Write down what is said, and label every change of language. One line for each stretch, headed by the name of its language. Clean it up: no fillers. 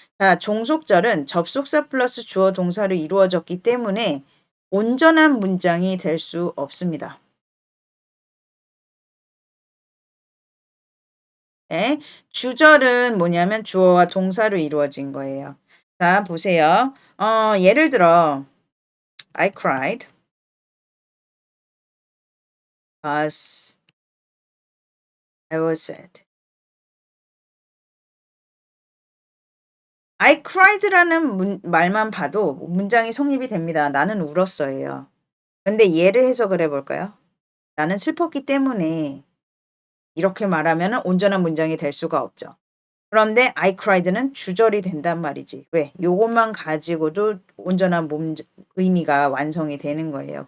Korean: 자, 종속절은 접속사 플러스 주어 동사로 이루어졌기 때문에 온전한 문장이 될 수 없습니다. 네. 주절은 뭐냐면 주어와 동사로 이루어진 거예요. 자, 보세요. 예를 들어
English: I cried because I was sad. I cried
Korean: 라는 말만 봐도 문장이 성립이 됩니다. 나는 울었어요. 근데 얘를 해석을 해볼까요? 나는 슬펐기 때문에 이렇게 말하면 온전한 문장이 될 수가 없죠. 그런데
English: I cried
Korean: 는 주절이 된단 말이지. 왜? 요것만 가지고도 온전한 의미가 완성이 되는 거예요.